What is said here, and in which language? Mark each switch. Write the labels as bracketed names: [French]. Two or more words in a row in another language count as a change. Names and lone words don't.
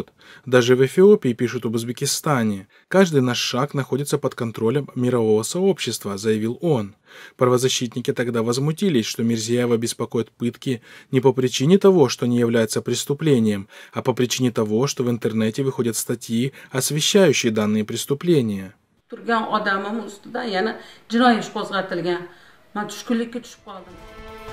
[Russian] Даже в Эфиопии пишут об Узбекистане. Каждый наш шаг находится под контролем мирового сообщества, заявил он. Правозащитники тогда возмутились, что Мирзияева беспокоят пытки не по причине того, что не является преступлением, а по причине того, что в интернете выходят статьи, освещающие данные преступления. [Uzbek] Turgan odamim ustida yana jinoiy ish qo'zg'atilgan. Men tushkunlikka tushib qoldim.